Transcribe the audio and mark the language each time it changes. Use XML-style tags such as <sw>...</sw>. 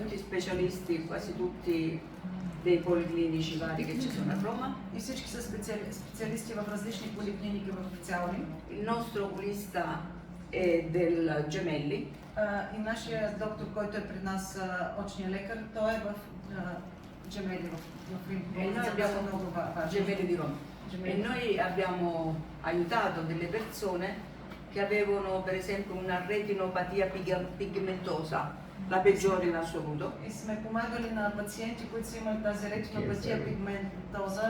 <it>tutti specialisti, quasi tutti dei policlinici vari che ci sono a Roma.</it> <bg>И всички са специалисти в различни поликлиники в цял Рим.</bg> <it>Il nostro oculista è del Gemelli,</it> <bg>И нашия доктор, който е при нас, очния лекар, той е в Джемели, в Рим.</bg> <it>E noi abbiamo</it> <bg>много важно.</bg> <it>Gemelli di Roma. E</it> <bg>Джемели.</bg> <it>noi abbiamo aiutato delle persone che avevano per esempio una retinopatia pigmentosa, la peggiore in assoluto.</it> <bg>И сме помагали на пациенти, които са имали тази ретинопатия пигментоза.</bg>